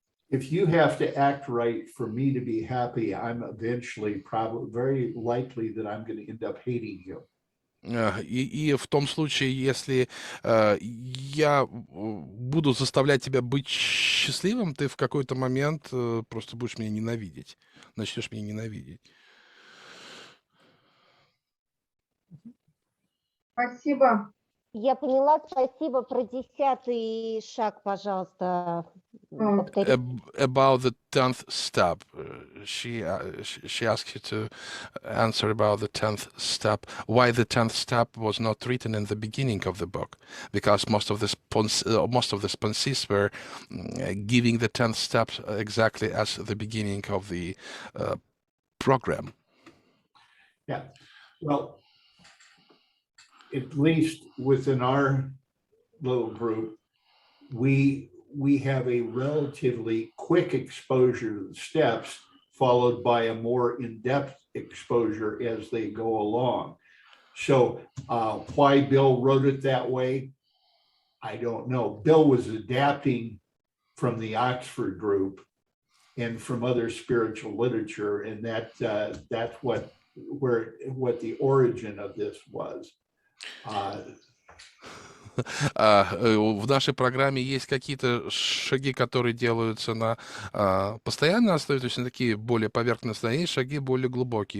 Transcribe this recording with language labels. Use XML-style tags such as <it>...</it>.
<en>If you have to act right for me to be happy, I'm eventually probably very likely that I'm going to end up hating you.</en> <ru>И в том случае, если я буду заставлять тебя быть счастливым, ты в какой-то момент просто будешь меня ненавидеть, начнешь меня ненавидеть. Спасибо. Я поняла, спасибо. Про 10-й шаг, пожалуйста, повтори.</ru> <en>About the 10th step, she asked you to answer about the 10th step. Why the 10th step was not written in the beginning of the book? Because most of the sponsees were giving the 10th step exactly as the beginning of the program. Yeah, well, at least within our little group, we have a relatively quick exposure to the steps, followed by a more in-depth exposure as they go along. So why Bill wrote it that way, I don't know. Bill was adapting from the Oxford group and from other spiritual literature, and that's what the origin of this was.</en> <ru>В нашей программе есть какие-то шаги, которые делаются на постоянной основе, то есть на такие более поверхностные, а есть шаги более глубокие.</ru>